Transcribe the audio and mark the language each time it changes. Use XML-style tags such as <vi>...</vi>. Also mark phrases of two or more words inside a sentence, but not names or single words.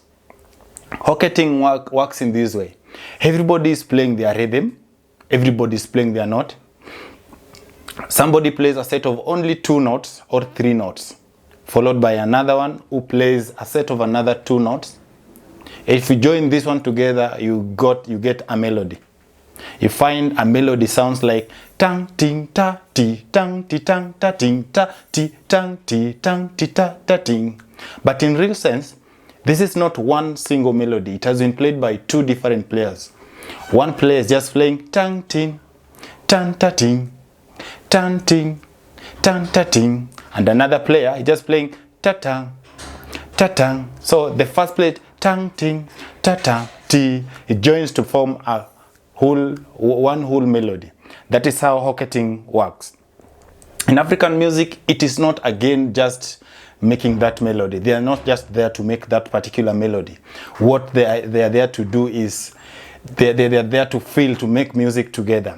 <en>Hocketing works in this way. Everybody is playing their rhythm, everybody is playing their note. Somebody plays a set of only 2 notes or 3 notes, followed by another one who plays a set of another 2 notes. If you join this one together, you get a melody. You find a melody sounds like tang ting ta ti tang ti tang ta ting ta ti tang ti tang ti ta ta ting. But in real sense, this is not one single melody. It has been played by 2 different players. One player is just playing tang ting, tang ta ting, tang ting, tang ta ting, and another player is just playing ta tang, ta tang. So the first player tang ting, ta tang ti. It joins to form one whole melody. That is how hocketing works. In African music, it is not again just making that melody. They are not just there to make that particular melody. What they are there to do is they are there to feel, to make music together.</en>